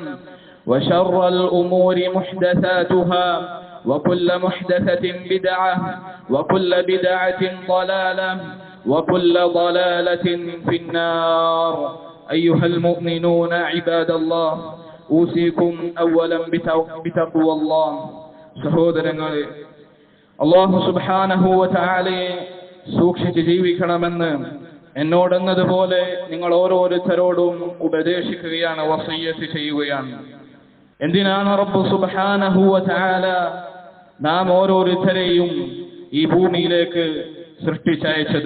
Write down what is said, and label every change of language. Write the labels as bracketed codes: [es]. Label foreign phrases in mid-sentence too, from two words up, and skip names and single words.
[ar] وشر الأمور محدثاتها وكل محدثة بدعة وكل بدعة ضلالة وكل ضلالة في النار أيها المؤمنون عباد الله أوصيكم أولا بتقوى الله [ml] സഹോദരങ്ങളെ [ar] الله سبحانه وتعالى [ml] സൂക്ഷിച്ച് ജീവിക്കണമെന്ന് എന്നോടെന്നതുപോലെ നിങ്ങൾ ഓരോരുത്തരോടും ഉപദേശിക്കുകയാണ്, വസിയ്യത്ത് ചെയ്യുകയാണ്. എന്തിനാണ് [ar] رب سبحانه وتعالى [ml] നാം ഓരോരുത്തരെയും ഈ ഭൂമിയിലേക്ക് സൃഷ്ടിച്ചയച്ചത്?